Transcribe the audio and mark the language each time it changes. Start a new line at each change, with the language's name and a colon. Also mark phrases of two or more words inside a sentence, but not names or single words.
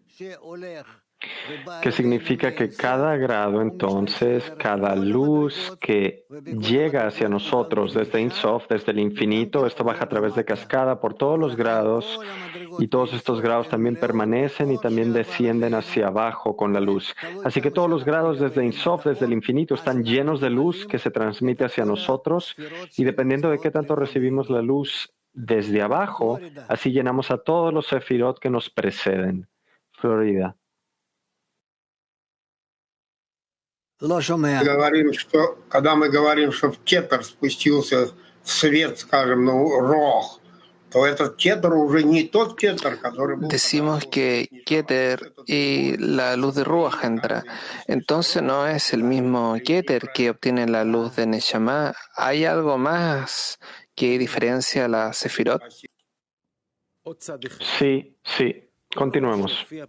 Spanish: ¿Qué significa que cada grado entonces, cada luz que llega hacia nosotros desde
Hebrew: אין סוף,
Spanish: desde el infinito, esto baja a través de cascada por todos los grados y todos estos grados también permanecen y también descienden hacia abajo con la luz. Así que todos los grados desde
Hebrew: אין סוף,
Spanish: desde el infinito, están llenos de luz que se transmite hacia nosotros y dependiendo de qué tanto recibimos la luz desde abajo, así llenamos a todos los sefirot que nos preceden. Florida.
Russian: Говорим, что когда мы говорим, что в кетер спустился свет, скажем, рог, то этот кетер уже не тот кетер, который был.
Spanish: Decimos que Keter y la luz de Ruach entra. Entonces no es el mismo Keter que obtiene la luz de Neshama. ¿Hay algo más que diferencia la Sefirot? Sí. Continuemos.